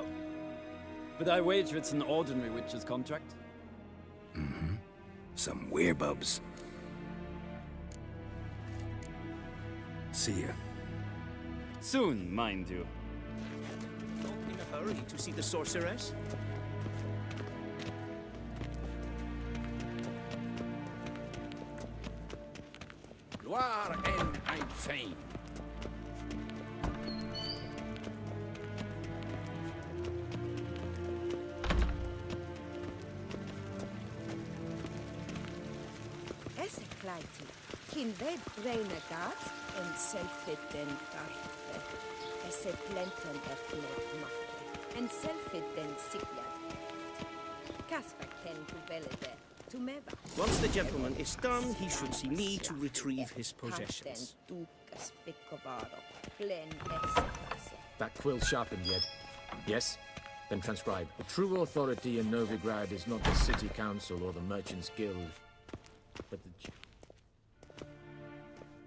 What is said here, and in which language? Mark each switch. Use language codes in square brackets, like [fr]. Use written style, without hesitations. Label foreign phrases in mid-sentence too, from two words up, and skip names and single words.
[en] But I wager it's an ordinary witch's contract. Mm-hmm. Some werebubs. See ya. Soon, mind you. Not in a hurry to see the sorceress? Gloire en ein Fein. Esse kleiti, kin ved breine gat, en selfit den garfe. Esse plenten erklet makke, en selfit den sigjad. Kasper ken tu velede, tu meva. Once the gentleman is done, he should see me to retrieve his possessions. That quill sharpened yet? Yes? Then transcribe. The true authority in Novigrad is not the city council or the merchants' guild, but the...